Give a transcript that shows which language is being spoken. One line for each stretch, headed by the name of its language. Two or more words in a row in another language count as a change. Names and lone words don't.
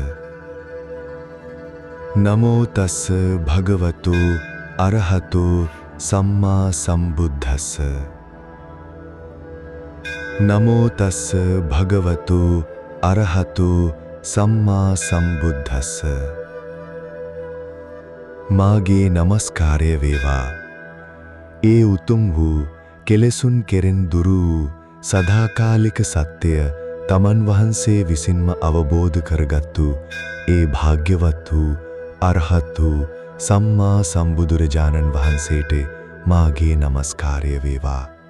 Pali: නමෝ තස්ස භගවතු අරහතු සම්මා සම්බුද්දස්ස. නමෝ තස්ස භගවතු අරහතු සම්මා සම්බුද්දස්ස.
Sinhala: මාගේ නමස්කාරය වේවා. ඒ උතුම් වූ කෙලෙසුන් කෙරෙන් දුරු වූ සදාකාලික සත්‍යය තමන් වහන්සේ විසින්ම අවබෝධ කරගත්තු ඒ භාග්‍යවත් වූ අරහත් වූ සම්මා සම්බුදුරජාණන් වහන්සේට මාගේ නමස්කාරය වේවා.